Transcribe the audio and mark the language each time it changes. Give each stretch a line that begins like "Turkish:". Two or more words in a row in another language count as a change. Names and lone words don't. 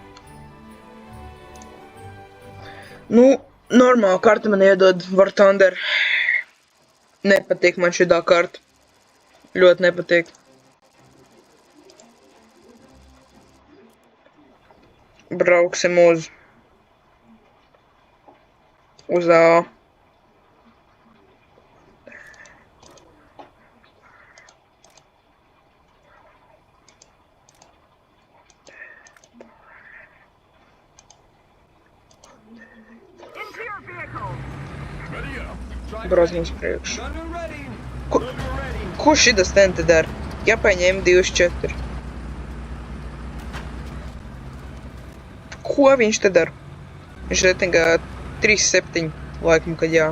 Latvian: Nu, normāla karta man iedod War Thunder. Nepatīk man šitā karta. Ļoti nepatīk. Brauksim uz A.
English: Into your vehicles. ready up.
Latvian: Brauc mums priekš.
English: Gunner ready.
Latvian: Ko-
English: Gunner ready.
Latvian: Ko šitas ten te dara? Jāpaņem 24. Ko viņš te dara? Viņš reitingā 3,7 laikam, kad jā.